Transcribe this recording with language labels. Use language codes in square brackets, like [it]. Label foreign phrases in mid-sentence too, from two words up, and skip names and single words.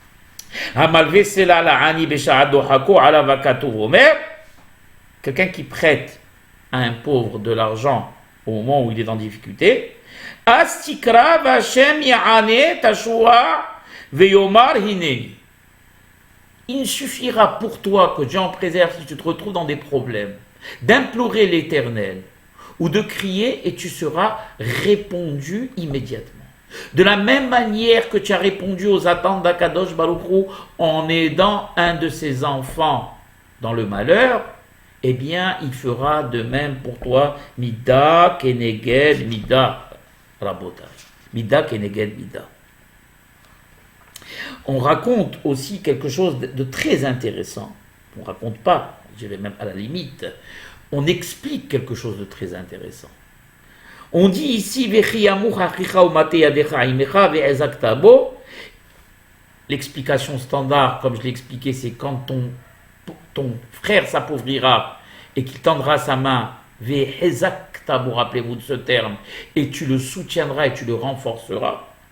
[fr] Quelqu'un qui prête à un pauvre de l'argent au moment où il est en difficulté, il ne suffira pour toi, que Dieu en préserve si tu te retrouves dans des problèmes, d'implorer l'Éternel ou de crier et tu seras répondu immédiatement. De la même manière que tu as répondu aux attentes d' [he] הקדוש ברוך הוא [fr] en aidant un de ses enfants dans le malheur, eh bien, il fera de même pour toi. [he] מידה כנגד מידה, רבותיי. מידה כנגד מידה. [fr] On raconte aussi quelque chose de très intéressant. On ne raconte pas, je dirais même à la limite. On explique quelque chose de très intéressant. On dit ici, l'explication standard, comme je l'ai expliqué, c'est quand ton frère s'appauvrira et qu'il tendra sa main, rappelez-vous de ce terme, et tu le soutiendras et tu le renforceras.